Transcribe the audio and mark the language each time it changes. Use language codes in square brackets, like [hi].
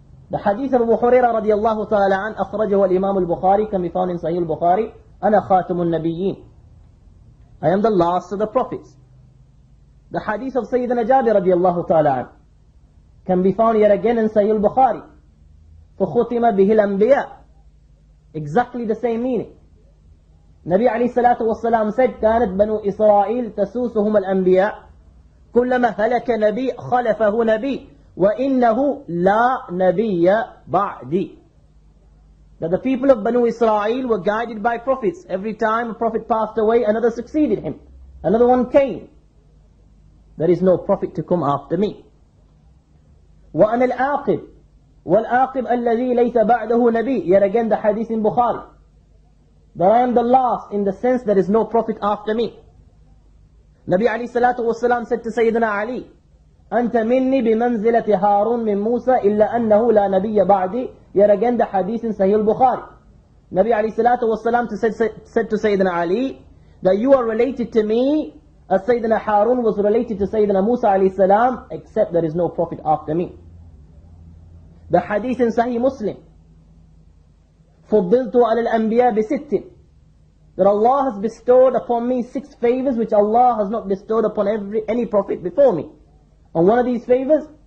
[en] The hadith of Abu Hurairah [ar] radiyallahu ta'ala an akhrajahu al-Imam al-Bukhari, [en] can be found in Sahih al-Bukhari, [ar] Ana khatamun nabiyyin, [en] I am the last of the prophets. The hadith of Sayyidina Jabir radiyallahu ta'ala an can be found yet again in Sahih al-Bukhari, [ar] فَخُتِمَ بِهِ الْأَنْبِيَاء, [en] exactly the same meaning. [ar] Nabi alayhi salatu wassalam [en] said, [ar] كانت بنو إسرائيل تسوسهم الأنبياء كلما هلك نبي خلفه نبي وإنه لا نبي بعدي. [en] That the people of Banu Israel were guided by prophets. Every time a prophet passed away, another succeeded him. Another one came. There is no prophet to come after me. [ar] وأنا العاقب والعاقب الذي ليس بعده نبي. [en] Yet again the hadith in Bukhari. That I am the last in the sense there is no prophet after me. [ar] Nabi alayhi salatu wasalam [en] said to [ar] Sayyidina Ali, أنت مني بمنزلة هارون من موسى إلا أنه لا نبي بعدي. [en] Yet again the hadith in Sahih al-Bukhari. Nabi alayhi salatu wasalam said to Sayyidina Ali that you are related to me as Sayyidina Harun was related to Sayyidina Musa alayhi salam, except there is no prophet after me. The hadith in Sahih Muslim, [ar] فضلت على الأنبياء بست, [en] that Allah has bestowed upon me 6 favors which Allah has not bestowed upon any prophet before me. And one of these favors